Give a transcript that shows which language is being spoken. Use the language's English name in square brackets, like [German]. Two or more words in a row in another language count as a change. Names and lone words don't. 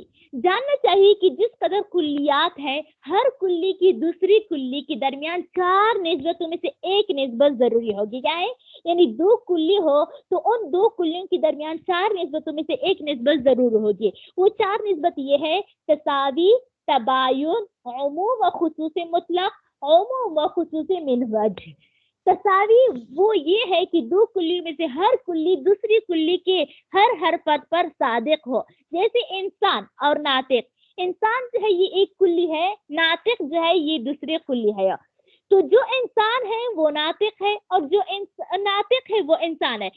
[Urdu] جاننا چاہیے کہ جس قدر کلیات ہے ہر کلی کی دوسری کلی کے درمیان 4 نسبتوں میں سے ایک نسبت ضروری ہوگی. کیا ہے؟ یعنی 2 کلی ہو تو ان 2 کلیوں کے درمیان 4 نسبتوں میں سے ایک نسبت ضرور ہوگی. وہ 4 نسبت یہ ہے: تساوی، تباین، عموم و خصوص مطلق، عموم و خصوص من وجہ. تساوی وہ یہ ہے کہ 2 کلی میں سے ہر کلی دوسری کلی کے ہر حرکت پر صادق ہو. جیسے انسان اور ناطق. انسان جو ہے یہ ایک کلی ہے، ناطق جو ہے یہ دوسری کلی ہے. تو جو انسان ہے وہ ناطق ہے اور جو ناطق ہے وہ انسان ہے.